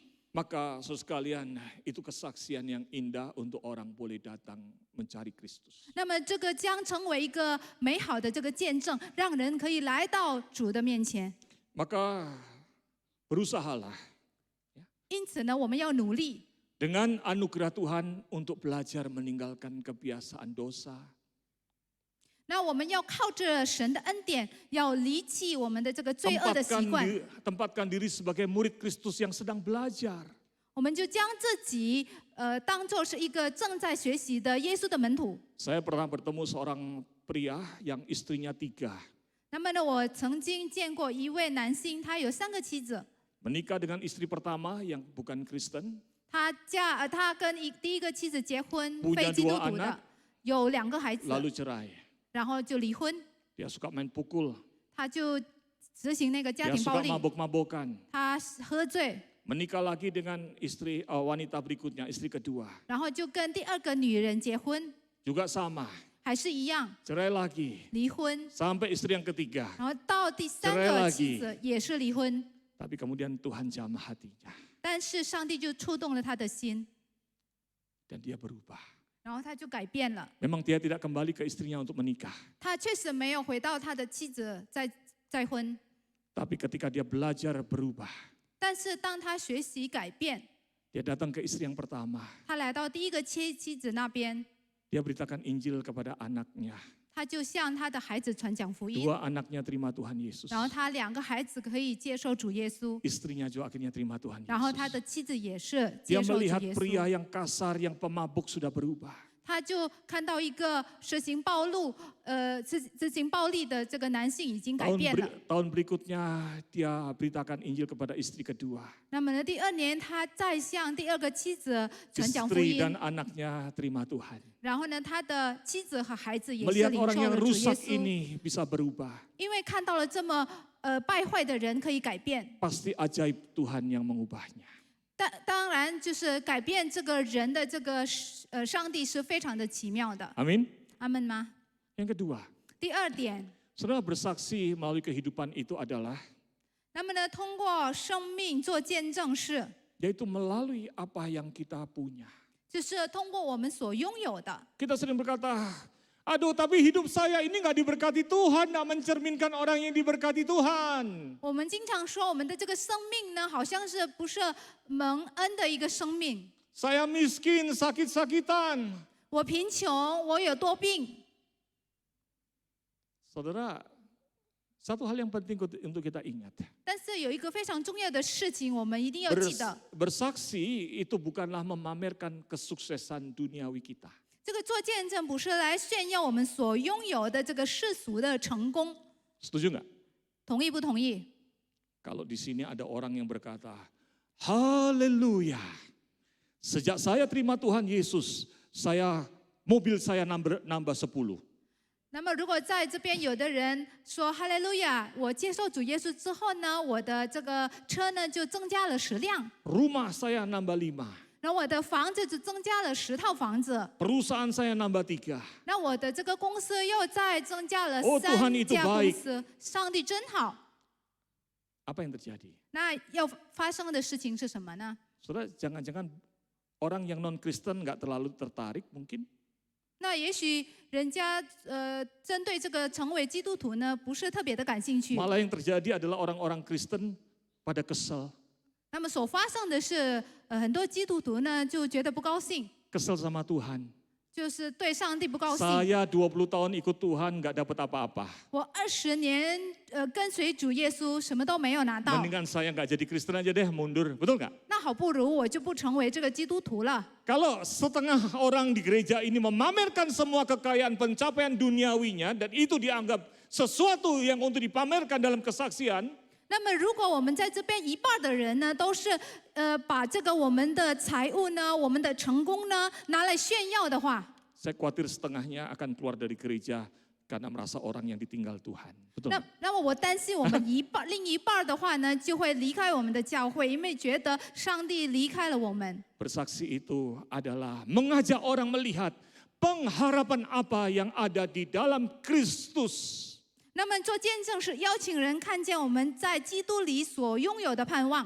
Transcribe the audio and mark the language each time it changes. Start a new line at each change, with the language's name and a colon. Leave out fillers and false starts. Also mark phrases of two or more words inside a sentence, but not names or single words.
Indonesian: Maka saudara sekalian, itu kesaksian yang indah untuk orang boleh datang mencari Kristus.
Chinese: 那么这个将成为一个美好的这个见证，让人可以来到主的面前。
Indonesian: Maka berusahalah
Chinese: 因此呢，我们要努力，
Indonesian: dengan anugerah Tuhan untuk belajar meninggalkan kebiasaan dosa.
Chinese: 那我们要靠着神的恩典，要离弃我们的这个罪恶的习惯。
Indonesian: tempatkan diri sebagai murid Kristus yang sedang belajar.
Chinese: 我们就将自己当作是一个正在学习的耶稣的门徒。
Indonesian: Saya pernah bertemu seorang pria yang istrinya 3.
Chinese: 那么呢，我曾经见过一位男性，他有3个妻子。
Indonesian: Menikah dengan istri pertama yang bukan Kristen.
Chinese: 他跟第一个妻子结婚，
Indonesian: Punya
Chinese: 非基督
Indonesian: 2
Chinese: 徒
Indonesian: anak
Chinese: 的，有2个孩子，
Indonesian: lalu cerai.
Chinese: 然后就离婚。
Indonesian: Dia suka main pukul.
Chinese: 他就执行那个家
Indonesian: Dia
Chinese: 庭暴
Indonesian: suka
Chinese: 力，
Indonesian: mabok-mabokan.
Chinese: 他喝醉，
Indonesian: Menikah lagi dengan istri wanita berikutnya, istri kedua.
Chinese: 然后就跟第2个女人结婚，
Indonesian: Juga sama.
Chinese: 还是一样
Indonesian: Cerai lagi.
Chinese: 离婚，
Indonesian: Sampai istri yang ketiga.
Chinese: 然后到第3
Indonesian: Cerai
Chinese: 个
Indonesian: lagi
Chinese: 妻子也是离婚。
Indonesian: Tapi kemudian Tuhan jamah hatinya.
Chinese: 但是上帝就触动了他的心，
Indonesian: Dan dia berubah.
Chinese: 然后他就改变了。
Indonesian: Memang dia tidak kembali ke istrinya untuk menikah.
Chinese: 他确实没有回到他的妻子再婚，
Indonesian: Tapi ketika dia belajar berubah.
Chinese: 但是当他学习改变，
Indonesian: Dia datang ke istri yang pertama.
Chinese: 他来到第1个妻子那边，
Indonesian: Dia beritakan Injil kepada anaknya.
Chinese: 他就向他的孩子传讲福音，
Indonesian: 2 anaknya terima Tuhan Yesus.
Chinese: 然后他2个孩子可以接受主耶稣，
Indonesian: Istrinya juga akhirnya terima Tuhan
Chinese: 然后他
Indonesian: Yesus.
Chinese: 的妻子也是
Indonesian: Dia
Chinese: 接受主
Indonesian: melihat
Chinese: 耶稣。
Indonesian: pria yang kasar, yang pemabuk sudah berubah.
Chinese: 他就看到一个实行执行暴力的这个男性已经改变了。
Indonesian: Tahun berikutnya dia beritakan Injil kepada istri kedua.
Chinese: 那么呢，第2年他再向第2个妻子传讲福
Indonesian: Istri
Chinese: 音，
Indonesian: dan anaknya terima Tuhan.
Chinese: 然后呢，他的妻子和孩子也是
Indonesian: Melihat
Chinese: 领
Indonesian: orang
Chinese: 受
Indonesian: yang
Chinese: 了主耶
Indonesian: rusak
Chinese: 稣，
Indonesian: ini bisa berubah.
Chinese: 因为看到了这么败坏的人可以改变。
Indonesian: Pasti ajaib Tuhan yang mengubahnya.
Chinese: 当然，就是改变这个人的这个上帝是非常的奇妙的。
Indonesian: Amin.
Chinese: 阿门吗？
Indonesian: Yang kedua,
Chinese: 第2点，
Indonesian: saudara bersaksi melalui kehidupan itu adalah
Chinese: 那么呢，通过生命做见证是，
Indonesian: yaitu melalui apa yang kita punya.
Chinese: 就是通过我们所拥有的。
Indonesian: Kita sering berkata, aduh tapi hidup saya ini nggak diberkati Tuhan, nggak mencerminkan orang yang diberkati Tuhan.
Chinese: 我们经常说，我们的这个生命呢，好像是不是蒙恩的一个生命？
Indonesian: Saya miskin, sakit-sakitan.
Chinese: 我贫穷，我有多病。
Indonesian: Saudara, satu hal yang penting untuk kita ingat.
Chinese: 但是有一个非常重要的事情，我们一定要记得，
Indonesian: Bersaksi itu bukanlah memamerkan kesuksesan duniawi kita.
Chinese: 这个做见证不是来炫耀我们所拥有的这个世俗的成功。
Indonesian: Setuju nggak?
Chinese: 同意不同意？
Indonesian: Kalau di sini ada orang yang berkata, haleluya. Sejak saya terima Tuhan Yesus, mobil saya nambah 10.
Chinese: 那么，如果在这边有的人说哈利路亚，我接受主耶稣之后呢，我的这个车呢就增加了10辆，
Indonesian: Rumah saya nambah 5.
Chinese: 然后我的房子就增加了10套房子，
Indonesian: Perusahaan saya nambah 3.
Chinese: 那我的这个公司又再增加了
Indonesian: Tuhan
Chinese: 3
Indonesian: itu
Chinese: 家公
Indonesian: baik
Chinese: 司。上帝真好。
Indonesian: Apa yang terjadi?
Chinese: 那要发生的事情是什么呢？
Indonesian: Saudara, jangan-jangan orang yang non-Kristen nggak terlalu tertarik mungkin.
Chinese: 那也许人家针对这个成为基督徒呢，不是特别的感兴趣。
Indonesian: Malah yang terjadi adalah orang-orang Kristen pada kesel.
Chinese: 那么所发生的是，很多基督徒呢就觉得不高兴，
Indonesian: Kesel sama Tuhan.
Chinese: 就是对上帝不高兴。
Indonesian: Saya 20 tahun ikut Tuhan nggak dapat apa-apa.
Chinese: 我20年跟随主耶稣，什么都没有拿到，
Indonesian: Mendingan saya nggak jadi Kristen aja deh, mundur. Betul nggak?
Chinese: 那好不如我就不成为这个基督徒了。
Indonesian: Kalau setengah orang di gereja ini memamerkan semua kekayaan pencapaian duniawinya dan itu dianggap sesuatu yang untuk dipamerkan dalam kesaksian,
Chinese: 那么，如果我们在这边一半的人呢，都是把这个我们的财物呢、我们的成功呢拿来炫耀的话，
Indonesian: saya khawatir setengahnya akan keluar dari gereja karena merasa orang yang ditinggal Tuhan. Betul?
Chinese: 那么我担心我们另一半的话呢，就会离开我们的教会，因为觉得上帝离开了我们。
Indonesian: Bersaksi itu adalah mengajak orang melihat pengharapan apa yang ada di dalam Kristus.
Chinese: 那么做见证是邀请人看见我们在基督里所拥有的盼望，